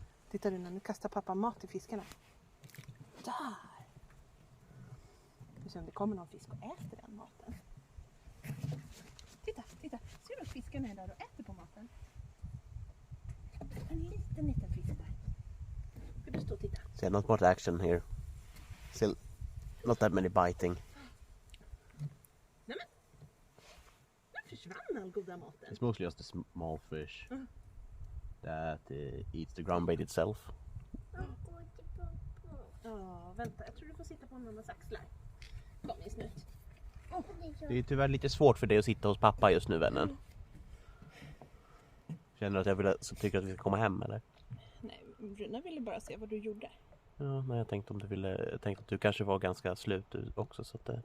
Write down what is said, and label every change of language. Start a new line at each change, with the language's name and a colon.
Swedish: Titta du, nu kastar pappa mat till fiskarna. Där. Vi ser om det kommer någon fisk och äter den maten. Titta, titta. Ser du att fiskarna är där och äter på maten? En liten fisk där. Ska du stå och titta?
English: See, not much action here. Still not that many biting.
Swedish: Nämen. Nu försvann all goda maten.
English: It's mostly just the small fish that eats the ground bait itself.
Swedish: Ja, vänta. Jag tror du får sitta på mammas axlar. Kom in snut. Det är tyvärr lite svårt för dig att sitta hos pappa just nu, vännen. Känner du att tycker att vi ska komma hem, eller? Nej, Bruna ville bara se vad du gjorde. Ja, men jag tänkte att du kanske var ganska slut också, så att det...